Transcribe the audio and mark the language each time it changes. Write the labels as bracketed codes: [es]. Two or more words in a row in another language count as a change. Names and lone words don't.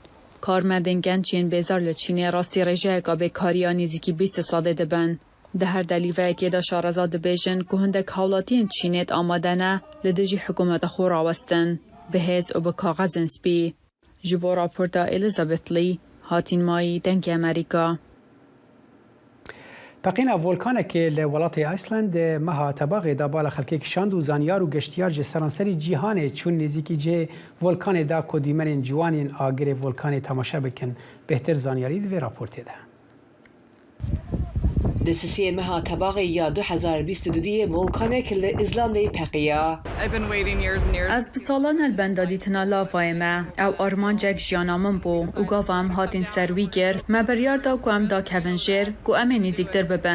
[ku] Karmendên genç yên bêzar li Çînê rastî rêjeyeka bêkariya nêzîkî 20 salê dibin. Di her delîveyekê de şareza dibêjin ku hindek hawlatiyên Çînê amade ne li dijî hikûmeta xwe rawestin bi hêz û bi kaxezên spî. Ji bo raporta Elizabeth Lee هاتین مایی دنگ امریکا. تقینا ولکانێکی لە وڵاتی ئایسلند مەها تەباغێ دا بالا خەلکێکی شاند و زانیار و گەشتیار ji سەرانسەری جیهانê چون نزیکی جێ ولکانê da ku dîmenên ciwanên agirê volkanê temaşe bikin bêhtir zaniyarî divê raportê de. Desisiyê meha tebağê ya 2022 volkanek li İzlandayê peqiya. Ez bi salan helbenda dîtina lavayê me ew armancek jiyana min bû û gava em hatin ser wî kir me biryar da ku em dakevin jêr ku em ê nêzîktir bibin.